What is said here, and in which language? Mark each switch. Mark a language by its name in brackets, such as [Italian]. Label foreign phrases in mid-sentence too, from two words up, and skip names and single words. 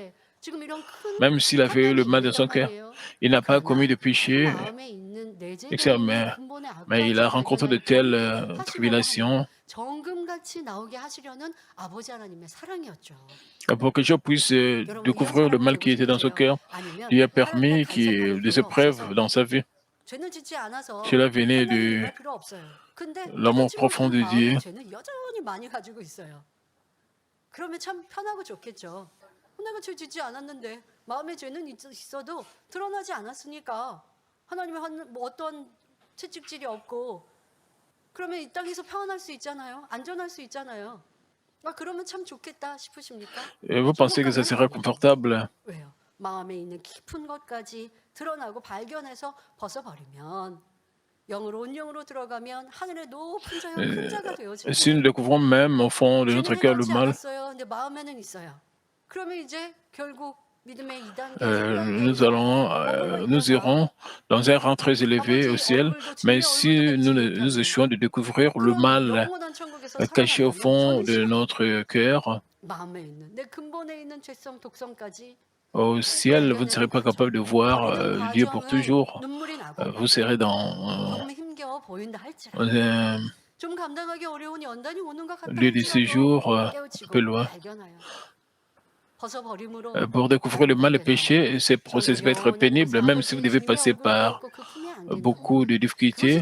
[French] Même s'il avait eu le mal dans son cœur, il n'a pas commis de péché, mais il a rencontré de telles tribulations Pour que Job puisse découvrir le mal qui était dans son cœur, lui a permis des épreuves dans sa vie. Cela venait de l'amour profond de Dieu. [Korean] 그러면 참 편하고 좋겠죠. 내가 죄 짓지 않았는데 마음에 죄는 있어도 드러나지 않았으니까 하나님의 뭐 어떤 채찍질이 없고 그러면 이 땅에서 평안할 수 있잖아요. 안전할 수 있잖아요. 그러면 참 좋겠다 싶으십니까? [French] Et vous pensez que ça serait confortable? [Korean] 왜요? 마음에 있는 깊은 것까지 드러나고 발견해서 벗어버리면 영으로 온영으로 들어가면 하늘의 높은 자여 큰 자가 되어지고 [French] Si nous découvrons même au fond de notre cœur le mal, [Korean] 근데 마음에는 있어요. 그러면 이제 결국 믿음의 2단계, [French] nous irons dans un rang très élevé au ciel, mais si nous échouons de découvrir le mal caché au fond de notre cœur, [Korean] 마음에 있는 내 근본에 있는 죄성, 독성까지 [French] au ciel, vous ne serez pas capable de voir Dieu pour toujours. Vous serez dans un lieu de séjour un peu loin. Pour découvrir le mal et le péché, ce processus va être pénible, même si vous devez passer par beaucoup de difficultés.